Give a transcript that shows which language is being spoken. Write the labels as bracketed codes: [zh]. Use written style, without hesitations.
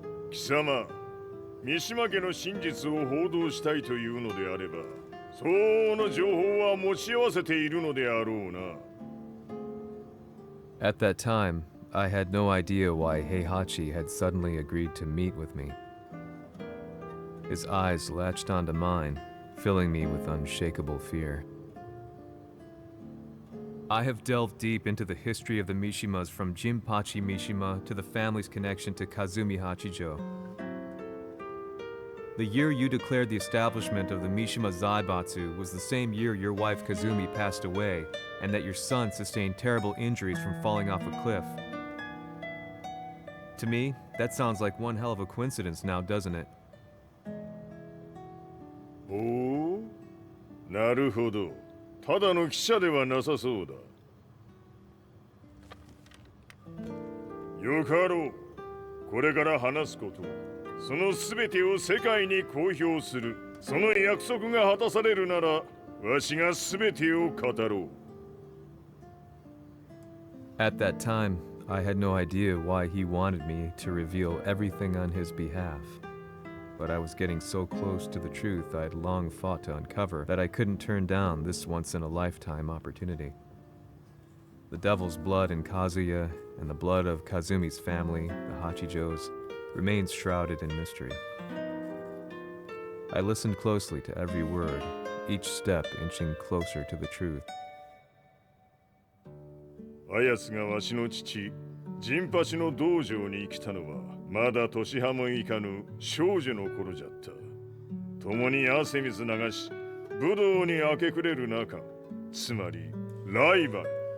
[ja] Kisama, 三島家の真実を報道したいというのであれば、相応の情報は持ち合わせているのであろうな。 [en] At that time, I had no idea why Heihachi had suddenly agreed to meet with me. His eyes latched onto mine, filling me with unshakable fear. I have delved deep into the history of the Mishimas from Jinpachi Mishima to the family's connection to Kazumi Hachijo. The year you declared the establishment of the Mishima Zaibatsu was the same year your wife Kazumi passed away, and that your son sustained terrible injuries from falling off a cliff. To me, that sounds like one hell of a coincidence now, doesn't it? [ja] おお、なるほど。ただの記者ではなさそうだ。よかろう。これから話すこと、そのすべてを世界に公表する。その約束が果たされるなら、わしがすべてを語ろう。 [en] At that time, I had no idea why he wanted me to reveal everything on his behalf. But I was getting so close to the truth I'd long fought to uncover that I couldn't turn down this once-in-a-lifetime opportunity. The devil's blood in Kazuya and the blood of Kazumi's family, the Hachijos, remains shrouded in mystery. I listened closely to every word, each step inching closer to the truth. [ja] あやつがわしの父、陣八の道場に来たのは、まだ年半もいかぬ少女の頃じゃった。共に汗水流し、武道に明け暮れる中、つまりライバル。